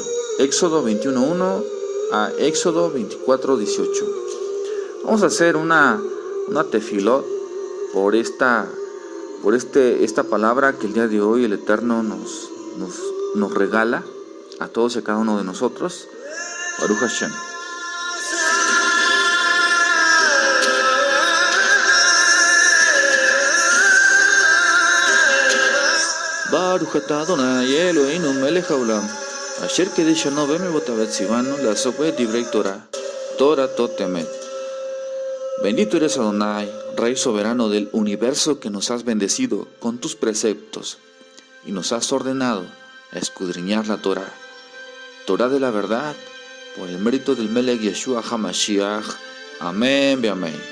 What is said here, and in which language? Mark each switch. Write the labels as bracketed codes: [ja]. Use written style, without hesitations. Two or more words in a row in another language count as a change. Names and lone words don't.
[es] Éxodo 21.1 a Éxodo 24.18. Vamos a hacer una tefilot por esta palabra que el día de hoy el Eterno nos regala a todos y a cada uno de nosotros. [he] ברוך השם. ברוך אתה אדוני אלוהינו מלך העולם, אשר קדשנו במצוותיו וציוונו לעסוק בדברי תורה, תורת אמת. [es] Bendito eres Adonai, Rey soberano del universo, que nos has bendecido con tus preceptos y nos has ordenado a escudriñar la Torah, Torah de la verdad, por el mérito del [he] מלך ישוע המשיח. [es] Amén, amén.